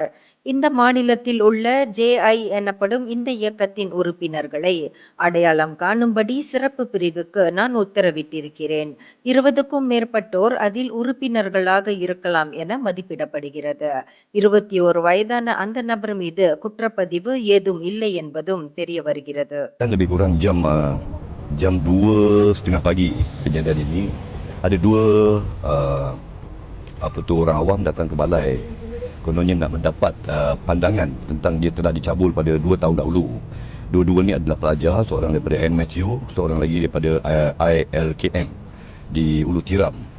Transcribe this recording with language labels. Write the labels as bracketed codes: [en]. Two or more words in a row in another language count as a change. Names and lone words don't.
[ta] இந்த மாநிலத்தில் உள்ள ஜேஐ எனப்படும் இந்த இயக்கத்தின் உறுப்பினர்களை அடையாளம் காணும்படி சிறப்பு பிரிவுக்கு நான் உத்தரவிட்டிருக்கிறேன். 20க்கும் மேற்பட்டோர் அதில் உறுப்பினர்களாக இருக்கலாம் என மதிப்பிடப்படுகிறது. 21 வயதான அந்த நபர் மீது குற்றப்பதிவு ஏதும் இல்லை என்பதும் தெரிய வருகிறது. [ms] Lebih kurang jam 2:30 pagi kejadian ini, ada 2 orang awam datang ke balai, kononnya nak mendapat pandangan tentang dia telah dicabul pada 2 tahun dahulu. Dua-dua ni adalah pelajar, seorang daripada MSU, seorang lagi daripada ILKM di Ulu Tiram.